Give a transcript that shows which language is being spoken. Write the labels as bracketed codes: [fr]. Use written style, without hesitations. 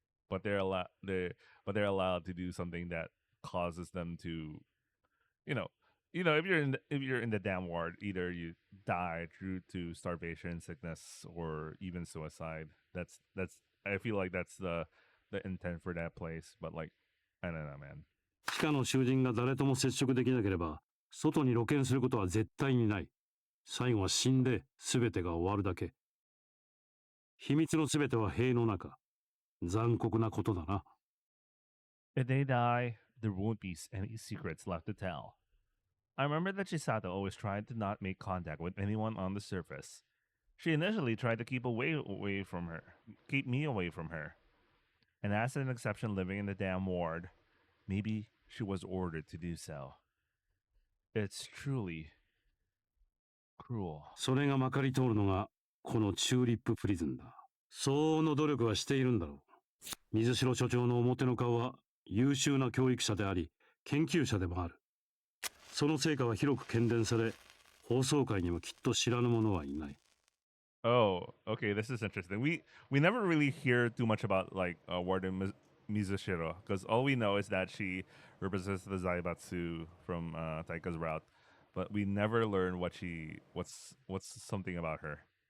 [en] But they're allowed to do something that causes them to, you know, if you're in the damn ward, either you die due to starvation, sickness, or even suicide. That's I feel like that's the intent for that place. But like, I don't know, man. [ja] 地下の囚人が誰とも接触できなければ、外に露見することは絶対にない。最後は死んで全てが終わるだけ。秘密の全ては塀の中。残酷なことだな。 [en] If they die, there won't be any secrets left to tell. I remember that Chisato always tried to not make contact with anyone on the surface. She initially tried to keep me away from her. And as an exception living in the damn ward, maybe she was ordered to do so. It's truly cruel. [ja] それがまかり通るのが、このチューリッププリズンだ。相応の努力はしているんだろう。水城所長の表の顔は優秀な教育者であり、研究者でもある。その成果は広く喧伝され、放送界にもきっと知らぬ者はいない。 [en] Oh, okay, this is interesting. We never really hear too much about like Warden Mizushiro, because all we know is that she represents the Zaibatsu from Taika's route, but we never learn what's something about her.